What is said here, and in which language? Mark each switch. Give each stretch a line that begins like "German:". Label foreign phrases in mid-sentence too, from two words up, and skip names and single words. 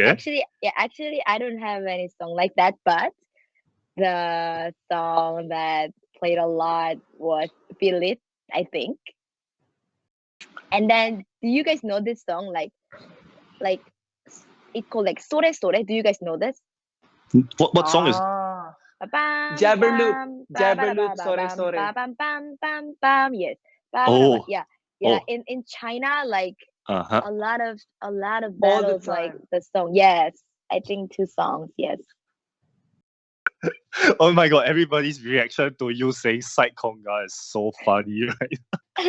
English: Actually, I don't have any song like that. But the song that played a lot was "Feel It," I think. And then, do you guys know this song? Like it called like "Sore Sore." Do you guys know this? What song is? Ah, Ba-bam, Jabberloop, bam, Jabberloop, ba-ba-da-ba-ba-bam, sore. ba-bam-bam-bam-bam. Yes. Oh, Yeah. oh, In China, like uh-huh. a lot of All the battles like time. the song. Yes. I think 2 songs. Yes. Oh my god, everybody's reaction to you saying Psych Conga is so funny, right?